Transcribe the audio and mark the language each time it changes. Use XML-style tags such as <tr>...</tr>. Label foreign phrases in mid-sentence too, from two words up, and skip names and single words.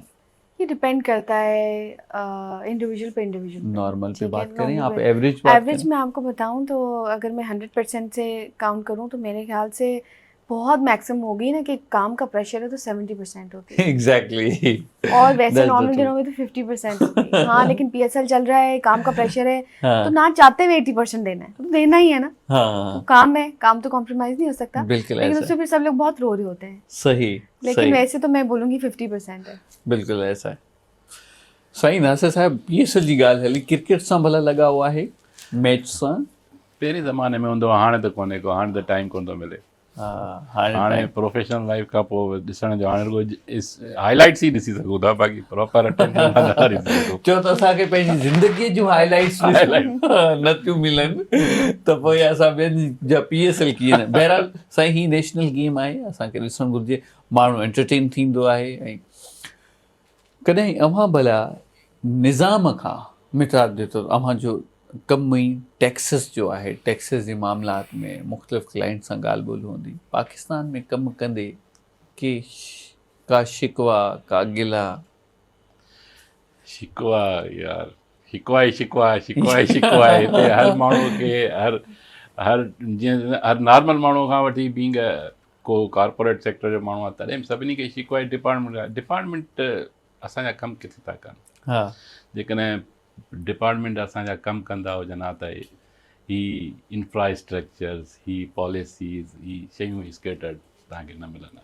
<hi>ये डिपेंड करता है इंडिविजुअल पे इंडिविजुअल। नॉर्मल पे ठीक है, बात करें, नॉर्मल आप पे। एवरेज बात एवरेज करें। मैं आपको बताऊं तो अगर मैं 100% से काउंट करूं तो मेरे ख्याल से बहुत मैक्सिमम हो गई ना कि काम का प्रेशर है तो 70% होती है एग्जैक्टली और वैसे</hi> <en>That's the</en> <hi>नॉर्मल</hi> <en>truth.</en> <hi>दिनों में तो 50% होगी। हाँ लेकिन पीएसएल चल रहा है, काम का प्रेशर है, हाँ। तो ना चाहते हुए 80% देना है, तो देना ही है ना। तो हाँ काम है, काम तो कॉम्प्रोमाइज नहीं हो सकता, बिल्कुल लेकिन ऐसा उससे फिर सब लोग बहुत रो रहे होते हैं। सही लेकिन सही वैसे तो मैं बोलूँगी 50% है।</hi> <sd>बिल्कुल ऐसा है सही नासिर साहब पीएसएल जी ॻाल्हि हली क्रिकेट सां भला लॻाव आहे मैच सां पहिरें ज़माने में हूंदो हुओ, हाणे त कोन्हे को, हाणे त टाइम कोन थो मिले। हा हाणे हाणे time- प्रोफेशनल लाइफ खां पोइ ॾिसण जो हाणे रुगो हाईलाइट्स ई ॾिसी सघूं था, बाक़ी प्रॉपर अटेंशन नथा ॾिसी सघूं। चओ त असांखे पंहिंजी ज़िंदगीअ जूं हाईलाइट्स नथियूं मिलनि त पोइ असां ॿियनि जा पीएसएल कीअं न बहरहाल साईं ही नेशनल गेम आहे असांखे ॾिसणु घुरिजे माण्हू एंटरटेन थींदो आहे ऐं कॾहिं अव्हां भला निज़ाम खां मिटाद जे तौरु अव्हां जो कमु ई टैक्सिस जो आहे टैक्सिस जे मामलात में मुख़्तलिफ़ क्लाइंट सां ॻाल्हि ॿोल हूंदी पाकिस्तान में कमु कंदे का शिकवा का गिला शिकवा यार, शिकवा ई शिकवा आहे, शिकवा ई शिकवा आहे। हिते हर माण्हू खे हर जीअं हर नॉर्मल माण्हू खां वठी बींग को कॉर्पोरेट सेक्टर जो माण्हू आहे तॾहिं बि सभिनी खे शिकवा ई डिपार्टमेंट आहे। डिपार्टमेंट असांजा कमु किथे था कनि, हा जेकॾहिं डिपार्टमेंट असांजा कमु कंदा हुजनि हा त ही इंफ्रास्ट्रक्चर्स, ही पॉलिसीज़, ही शयूं स्केटर्ड तव्हांखे न मिलंदा।</sd>